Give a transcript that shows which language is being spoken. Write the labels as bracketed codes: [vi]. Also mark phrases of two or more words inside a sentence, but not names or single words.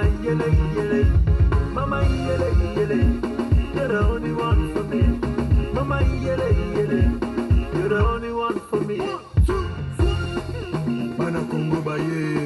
[en] yele, yele. Mama yele, yele. You're the only one for me. Mama yele, yele. You're the only one for me. 1, 2, 3. [ln] Bana Congo baye.